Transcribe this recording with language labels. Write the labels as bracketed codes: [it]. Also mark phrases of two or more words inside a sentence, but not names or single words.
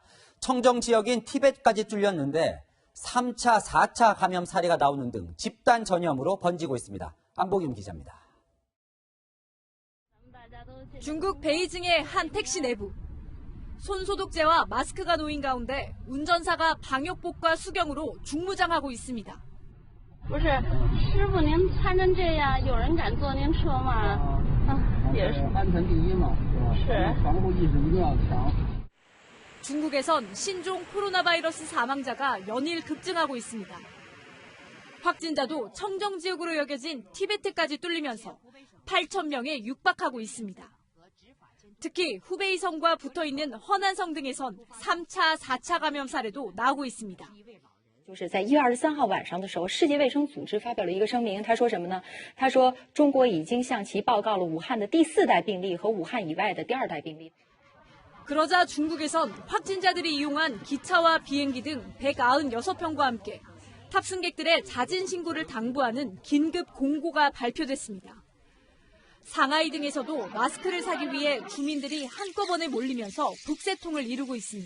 [ko] 청정 지역인 티벳까지 뚫렸는데 3차, 4차 감염 사례가 나오는 등 집단 전염으로 번지고 있습니다. 안보균 기자입니다. 중국 베이징의 한 택시 내부. 손소독제와 마스크가 놓인 가운데 운전사가 방역복과 수경으로 중무장하고 있습니다. [zh] 不是，师傅您穿成这样，有人敢坐您车吗？也是安全第一嘛，是。防护意识一定要强。 [ko] 중국에선 신종 코로나 바이러스 사망자가 연일 급증하고 있습니다. 확진자도 청정지역으로 여겨진 티베트까지 뚫리면서 8,000명에 육박하고 있습니다. 특히 후베이성과 붙어있는 허난성 등에선 3차, 4차 감염 사례도 나오고 있습니다. [zh] 就是在1月23号晚上的时候，世界卫生组织发表了一个声明，他说什么呢？他说中国已经向其报告了武汉的第4代病例和武汉以外的第2代病例。 [ko] 그러자 중국에선 확진자들이 이용한 기차와 비행기 등 196편과 함께 탑승객들의 자진 신고를 당부하는 긴급 공고가 발표됐습니다. 상하이 등에서도 마스크를 사기 위해 주민들이 한꺼번에 몰리면서 북새통을 이루고 있습니다.